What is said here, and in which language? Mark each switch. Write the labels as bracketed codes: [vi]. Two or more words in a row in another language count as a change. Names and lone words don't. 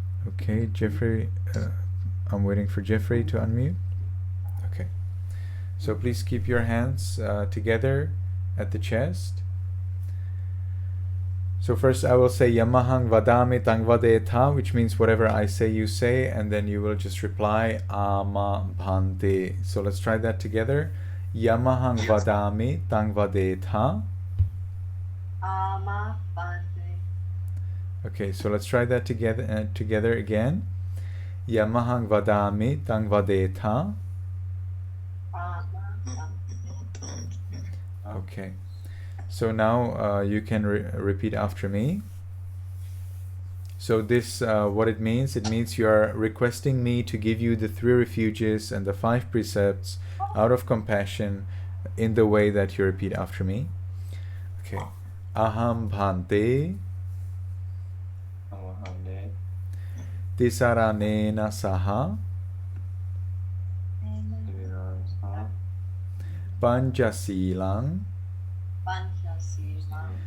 [en] Okay, Jeffrey, I'm waiting for Jeffrey to unmute. Okay. So please keep your hands together at the chest. So first I will say [pi] Yamahang vadami tang vadetha, [en] which means whatever I say you say, and then you will just reply [pi] ama bhante. [en] So let's try that together. [pi] Yamahang vadami tang vadetha. Ama bante. [en] Okay, so let's try that together again. [pi] Yamahang vadami tang vadetha. Ama bante. [en] Okay. So now you can repeat after me. So this, what it means you are requesting me to give you the 3 refuges and the 5 precepts out of compassion in the way that you repeat after me. Okay. [pi] Aham bhante tisaranena saha panchasilang Panchasila.